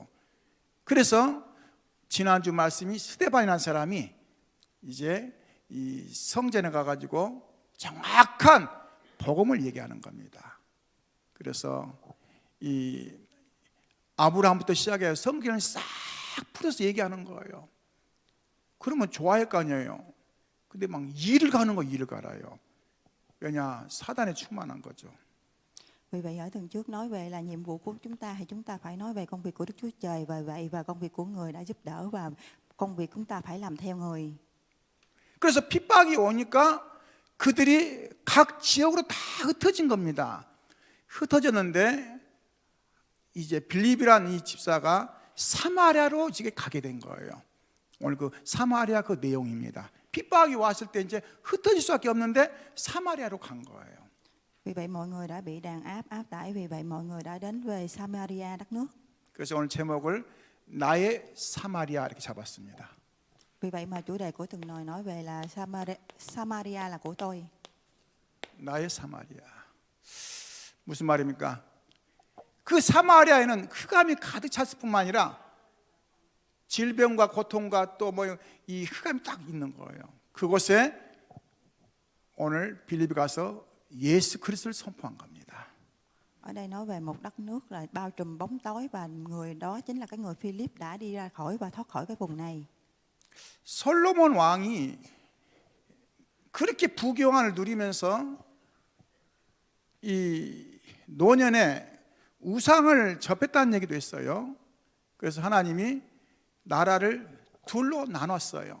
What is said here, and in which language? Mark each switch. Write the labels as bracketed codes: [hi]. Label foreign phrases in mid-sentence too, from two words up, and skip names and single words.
[ko] 그래서 지난주 말씀이 스데반이라는 사람이 이제 이 성전에 가가지고 정확한 복음을 얘기하는 겁니다. 그래서 이 아브라함부터 시작해서 성경을 싹 풀어서 얘기하는 거예요. 그러면 좋아할 거 아니에요. 근데 막 일을 가는 거, 일을 갈아요. 왜냐? 사단에 충만한 거죠. [vi] Vì vậy ở tuần trước nói về là nhiệm vụ của chúng ta, thì chúng ta phải nói về công việc của Đức Chúa Trời, và vậy và công việc của người đã giúp đỡ, và công việc chúng ta phải làm theo người. [ko] 그래서 핍박이 오니까 그들이 각 지역으로 다 흩어진 겁니다. 흩어졌는데 이제 빌립이라는 이 집사가 사마리아로 지금 가게 된 거예요. 오늘 그 사마리아 그 내용입니다. 핍박이 왔을 때 이제 흩어질 수밖에 없는데 사마리아로 간 거예요. [vi] Vì vậy mọi người đã bị đàn áp tải, vì vậy mọi người đã đến về Samaria, đất nước. [ko] 그래서 오늘 제목을 나의 사마리아 이렇게 잡았습니다. [vi] Vì vậy mà chủ đề của tuần này nói về là Samaria là của tôi. [ko] 나의 사마리아. 무슨 말입니까? 그 사마리아에는 흑암이 가득 찼을 뿐만 아니라 질병과 고통과 또 뭐 이 흑암이 딱 있는 거예요. 그곳에 오늘 빌립이 가서 예수 그리스도를 선포한 겁니다. [vi] Ở đây nói về một đất nước là bao trùm bóng tối, và người đó chính là cái người Philip đã đi ra khỏi và thoát khỏi cái vùng này. [ko] 솔로몬 왕이 그렇게 부귀영화를 누리면서 이 노년에 우상을 접했다는 얘기도 했어요. 그래서 하나님이 나라를 둘로 나눴어요.